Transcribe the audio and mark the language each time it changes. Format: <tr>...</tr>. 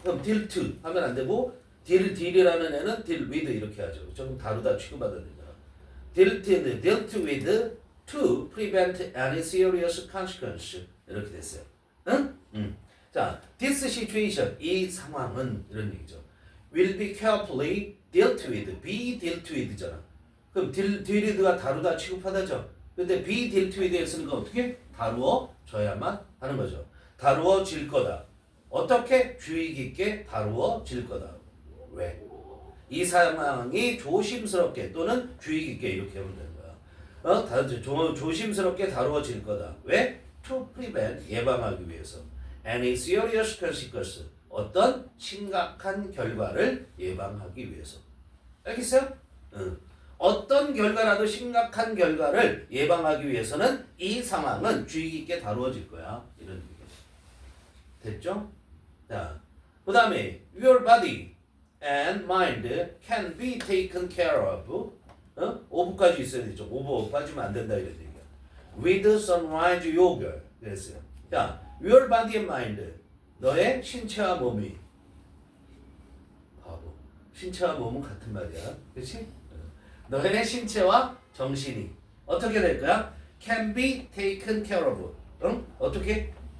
<ko>그럼 deal to 하면 안 되고 deal이라는 애는 deal with 이렇게 하죠. 좀 다루다 취급받아야 되잖아.</ko> <en>dealt with to prevent any serious consequence</en> <ko>이렇게 됐어요. 응? 자,</ko> <en>this situation</en> <ko>이 상황은 이런 얘기죠.</ko> <en>will be carefully dealt with,</en> <ko>be dealt with잖아. 그럼 deal with가 다루다 취급하다죠. 근데 be dealt with 했으니까 어떻게? 다루어져야만 하는 거죠. 다루어질 거다. 어떻게? 주의 깊게 다루어질 거다. 왜? 이 상황이 조심스럽게 또는 주의 깊게 이렇게 하면 되는 거야. 조심스럽게 다루어질 거다. 왜?</ko> <en>To prevent</en> <ko>예방하기 위해서.</ko> <en>Any serious consequence</en> <ko>어떤 심각한 결과를 예방하기 위해서. 알겠어요? 어떤 결과라도 심각한 결과를 예방하기 위해서는 이 상황은 주의 깊게 다루어질 거야. 이런 얘기. 됐죠? 자, 그 다음에</ko> <en>your body and mind can be taken care of.</en> <ko>of까지 있어야 되죠. over 빠지면 안 된다 이런 얘기야.</ko> <en>with sunrise yoga</en> <ko>그랬어요. 자,</ko> <en>your body and mind</en> <ko>너의 신체와 몸이 바보. 신체와 몸은 같은 말이야. 그렇지? 너의 신체와 정신이 어떻게 될 거야?</ko> <en>can be taken care of.</en> <ko>응? 어떻게?</ko>